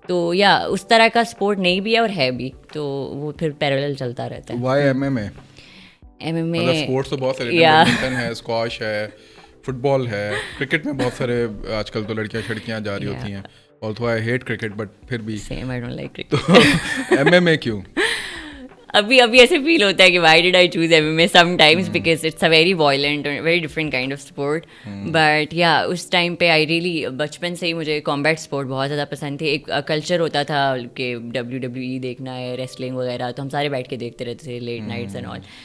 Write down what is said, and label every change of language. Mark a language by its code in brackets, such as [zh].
[ur] تو یا اس طرح کا سپورٹ نہیں بھی ہے اور ہے بھی, تو وہ پھر پیرالل چلتا رہتا ہے. وائی MMA اسپورٹس تو بہت سارے, بیڈمنٹن ہے, اسکواش ہے, فٹ بال ہے, کرکٹ میں بہت سارے آج کل تو لڑکیاں شڑکیاں جا رہی ہوتی ہیں. [en] although I hate cricket but [ur] پھر بھی [en] same, I don't like cricket. [ur] تو MMA کیوں؟ ابھی ایسے فیل ہوتا ہے کہ [en] Why did I choose MMA sometimes, because it's a very violent very different kind of sport. [ur] But یا اس ٹائم پہ [en] I really [ur] بچپن سے ہی مجھے کامبیٹ اسپورٹ بہت زیادہ پسند تھی. ایک کلچر ہوتا تھا کہ WWE دیکھنا ہے, ریسلنگ وغیرہ, تو ہم سارے بیٹھ کے دیکھتے رہتے تھے [en] Late nights and all.